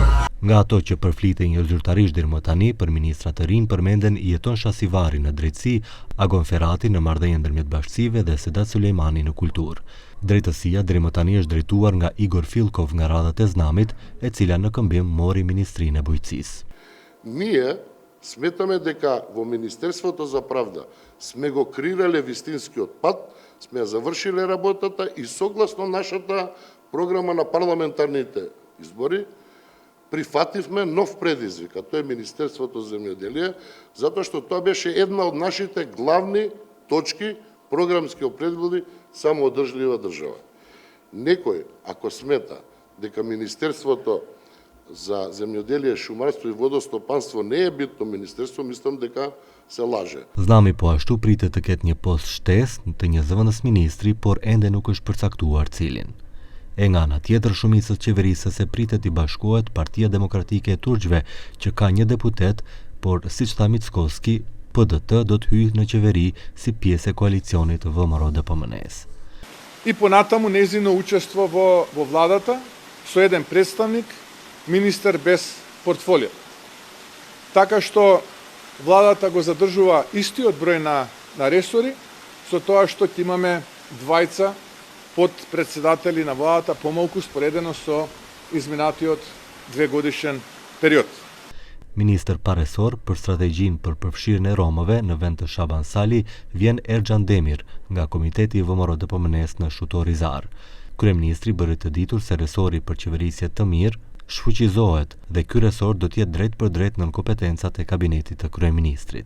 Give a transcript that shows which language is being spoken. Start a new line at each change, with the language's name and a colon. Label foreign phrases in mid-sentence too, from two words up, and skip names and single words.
Albanian: Nga ato që përflitej një zyrtarisht deri më tani, për ministrat të rinj përmenden Jeton Shasivari në drejtësi, Agon Ferrati në marrëdhënie ndërmjet bashkësive dhe Sedat Sulejmani në kulturë. Drejtësia deri më tani është drejtuar nga Igor Filkov nga radhat e Znamit, e cila në këmbim mori ministrinë e bujqësisë.
Macedonian: Ние сметаме дека во Министерството за правда сме го крирале вистинскиот пат, сме завршиле работата и согласно нашата програма на парламентарните избори прифативме нов предизвик, а тоа е Министерството за земјоделие, затоа што тоа беше една од нашите главни точки програмски определи самоодржлива држава. Некој, ако смета дека Министерството за земјоделие, шумарство и водостопанство не е битно министерство, мислам дека се лаже.
Albanian: Znami po ashtu pritet të ketë një post shtesë të një zëvendësministri, por ende nuk është përcaktuar cilin. E nga ana tjetër, shumicës qeverisëse pritet i bashkohet Partia Demokratike e Turqve, që ka një deputet, por siç tha Mickoski, PDT do të hyjë në qeveri si pjesë e koalicionit ВМРО-DPMNE-s.
Macedonian: И понатаму нејзино учество во владата со еден представник, министер без портфолио. Така што владата го задржува истиот број на ресори, со тоа што ќе имаме двајца под председатели на владата помалку споредено со изминатиот 2-годишен период.
Albanian: Ministër paresor për strategjinë për përfshirjen e romëve në vend të Shaban Sali vjen Erxhan Demir nga Komiteti i ВМРО-DPMNE-s në Shutorizar. Kryeministri bëri të ditur se resori për qeverisje të mirë shfuqizohet dhe ky resor do të jetë drejt për drejt nën kompetencat e kabinetit të kryeministrit.